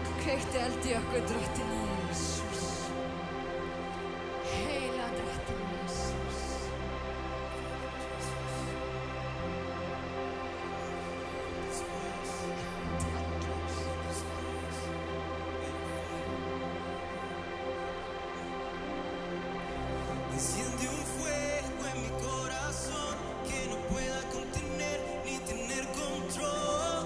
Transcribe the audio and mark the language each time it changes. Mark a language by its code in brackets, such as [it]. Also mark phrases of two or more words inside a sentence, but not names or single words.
[is] kveiktu eld í okkur, drottinn Jesús. Heila drottinn Jesús. [es] Enciende un fuego en mi corazón que no pueda contener ni tener control.